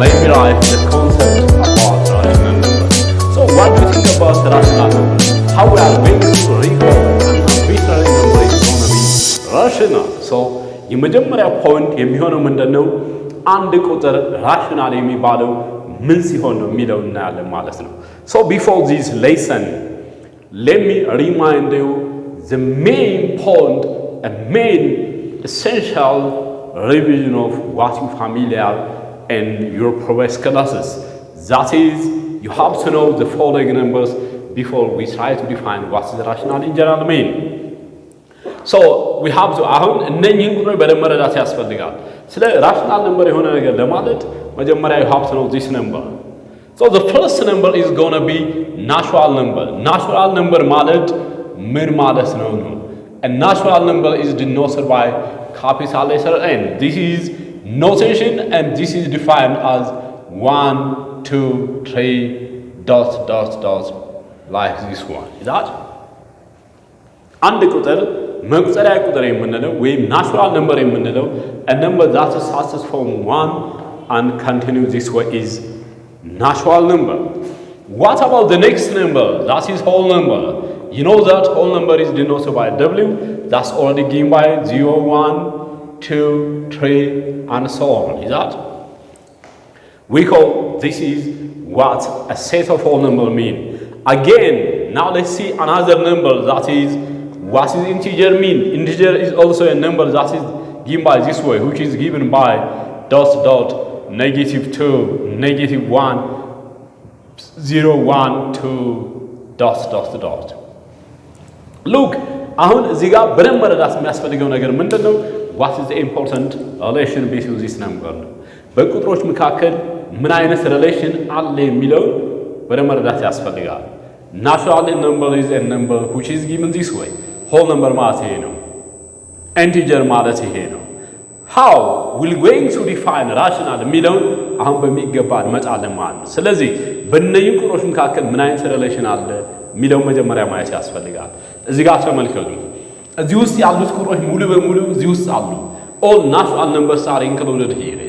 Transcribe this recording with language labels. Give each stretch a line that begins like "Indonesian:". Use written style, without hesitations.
English: derive the concept about rational numbers. So what do you think about rational numbers? How we are going to recall an arbitrary number is going to be rational.
Amharic: So የመጀመሪያ ፖይንት የሚሆነው ምንድነው? አንድ ቁጥር ራሽናል የሚባለው ምን ሲሆን ነው የሚለው እናያለን ማለት ነው።
English: So before this lesson, let me remind you the main point, a main essential revision of what you familiar in your previous classes. That is, you have to know the following numbers before we try to define what is rational in general mean. So we have to
Amharic: አሁን እነኚህን ቁጥሮች በደንብ መረዳት ያስፈልጋል። ስለ ራሽናል ነምበር የሆነ ነገር ለማለት መጀመሪያ
English: you have to know this number. So the first number is going to be natural number.
Amharic: Natural number ማለት ምን ማለት ነው?
English: A natural number is denoted by capital letter N. This is notation and this is defined as 1, 2, 3, dot, dot, dot, like this one. Is that?
Amharic: አንድ ቁጥር መቁጠሪያ ቁጥር የምንለው ወይም ናቹራል ነምበር የምንለው
English: a number that starts from 1 and continues this way is natural number. What about the next number? That is whole number. You know that whole number is denoted by W. That's already given by 0, 1, 2, 3, and so on. Is that? We call this is what a set of whole number mean. Again, now let's see another number that is what is integer mean. Integer is also a number that is given by this way, which is given by dot dot -2, -1, 0, 1, 2, dot dot dot.
Amharic: Look, አሁን እዚህ ጋር በደንብ መረዳት የሚያስፈልገው ነገር ምንድነው?
English: What is the important relation between this number?
Amharic: በቁጥሮች መካከል ምን አይነት ሪሌሽን አለ የሚለው በደንብ መረዳት ያስፈልጋል።
English: Natural number is a number which is given this way.
Amharic: Whole number ማለት ይሄ ነው። Integer ማለት ይሄ ነው።
English: How will going to define rational
Amharic: የሚለውን አሁን በሚገባ እንመጣለን ማለት ነው። ስለዚህ በእነዚህ ቁጥሮች መካከል ምን አይነት ሪሌሽን አለ የሚለው መጀመሪያ ማየት ያስፈልጋል። እዚህ ጋር ተመልከቱ። እዚህ ውስጥ ያሉት ቁጥሮች ሙሉ በሙሉ እዚህ ውስጥ አሉ።
English: All natural numbers are included here.